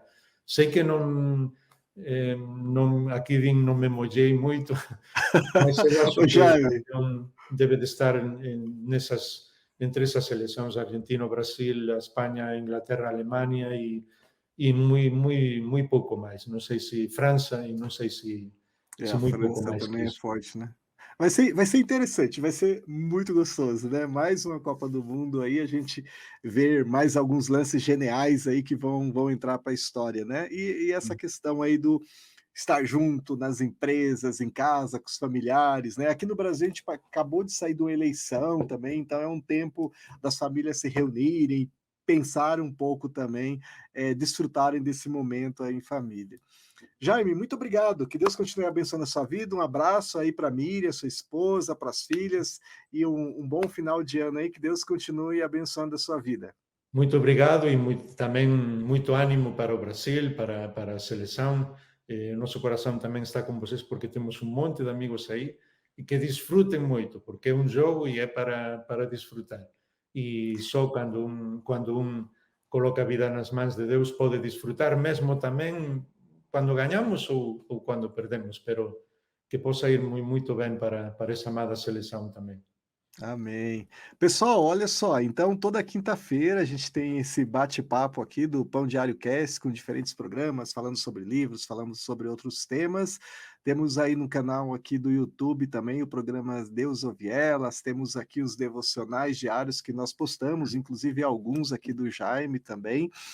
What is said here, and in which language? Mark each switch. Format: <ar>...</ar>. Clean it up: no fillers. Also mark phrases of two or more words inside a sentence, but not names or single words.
<gl>Sei que non aquí din non me mollei moito, mas eu acho</gl> <pt>Ô,</pt> <gl>que o</gl> <pt>Jaime,</pt> <gl>campeón debe de estar entre esas seleccións, Argentina, Brasil, a España, Inglaterra, Alemania e moi pouco máis. Non sei se França e non sei se</gl> <pt>a</pt> <gl>moi pouco</gl> <pt>França</pt> <gl>máis que</gl> <pt>também é</pt> <gl>iso.</gl> <pt>forte, né? Vai ser interessante, vai ser muito gostoso, né? Mais uma Copa do Mundo aí, a gente ver mais alguns lances geniais aí que vão entrar para a história, né? E essa questão aí do estar junto nas empresas, em casa, com os familiares, né? Aqui no Brasil a gente acabou de sair de uma eleição também, então é um tempo das famílias se reunirem, pensar um pouco também, desfrutarem desse momento aí em família. Jaime, muito obrigado. Que Deus continue abençoando a sua vida. Um abraço aí para a Miriam, sua esposa, para as filhas, e um bom final de ano aí. Que Deus continue abençoando a sua vida.</pt> <gl>Muito obrigado e tamén moito ánimo para o Brasil, para a seleção. O noso corazón tamén está con vocês porque temos un monte de amigos aí e que disfruten moito, porque é un jogo e é para disfrutar. E só cando un coloca a vida nas mans de Deus pode disfrutar mesmo tamén cando gañamos ou cando perdemos, pero que possa ir moito ben para esa amada seleção tamén.</gl> <pt>Amém. Pessoal, olha só, então toda quinta-feira a gente tem esse bate-papo aqui do Pão Diário Cast com diferentes programas, falando sobre livros, falando sobre outros temas. Temos aí no canal aqui do YouTube também o programa Deus ouve elas, temos aqui os devocionais diários que nós postamos, inclusive alguns aqui do Jaime também.</pt>